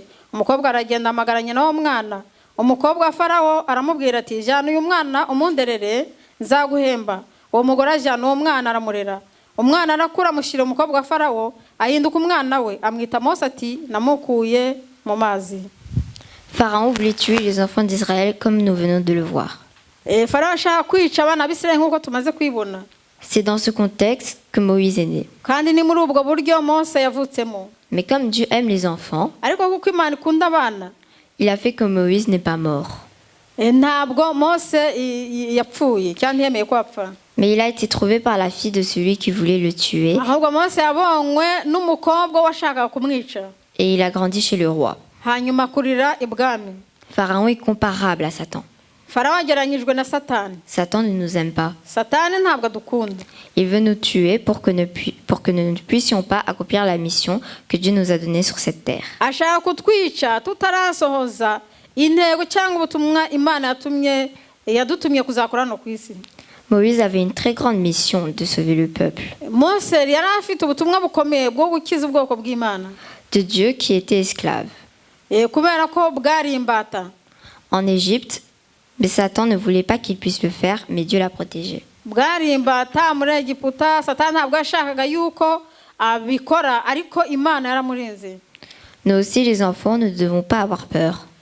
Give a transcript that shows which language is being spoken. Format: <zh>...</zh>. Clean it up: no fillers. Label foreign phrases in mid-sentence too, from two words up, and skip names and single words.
<rw>Umukobwa aragenda amagaranye n'uwo mwana. Umukobwa wa Farawo aramubwira ati jana uyu mwana umunderere nzaguhemba. Uwo mugore ajana uwo mwana aramurera. Umwana arakura amushyira umukobwa wa Farawo ahinduka umwana we amwita Mose ati namukuye mu mazi.</rw> <fr>Pharaon voulait tuer les enfants d'Israël comme nous venons de le voir.</fr> <rw>Pharaon ashaka kwica abana b'Israël nk'uko tumaze kwibona.</rw> <fr>C'est dans ce contexte que Moïse est né.</fr> <rw>Kandi ni muri ubwo buryo Mose yavutsemo.</rw> <fr>Mais comme Dieu aime les enfants,</fr> <rw>ariko kuko Imana ikunda abana,</rw> <fr>il a fait que Moïse n'est pas mort.</fr> <rw>Ntabwo Mose yapfuye cyangwa yemeye ko apfa.</rw> <fr>Mais il a été trouvé par la fille de celui qui voulait le tuer.</fr> <rw>Ahubwo Mose yabonywe n'umukobwa washakaga kumwica.</rw> <fr>Et il a grandi chez le roi.</fr> <rw>Hanyuma kurira ibwami.</rw> <fr>Pharaon est comparable à Satan.</fr> <rw>Pharaon ageranyijwe na Satani.</rw> <fr>Satan ne nous aime pas.</fr> <rw>Satani ntabwo adukunda.</rw> <fr>Il veut nous tuer pour que nous ne puissions pas accomplir la mission que Dieu nous a donnée sur cette terre.</fr> <rw>Ashaka kutwica tutarasohoza intego cyangwa ubutumwa Imana yadutumye kuzakora no ku isi.</rw> <fr>Moïse avait une très grande mission de sauver le peuple.</fr> <rw>Mose yari afite ubutumwa bukomeye bwo gukiza ubwoko bw'Imana.</rw> <fr>De Dieu qui était esclave. En Égypte, mais Satan ne voulait pas qu'il puisse le faire, mais Dieu l'a protégé. Nous aussi, les enfants, ne devons pas avoir peur.</fr>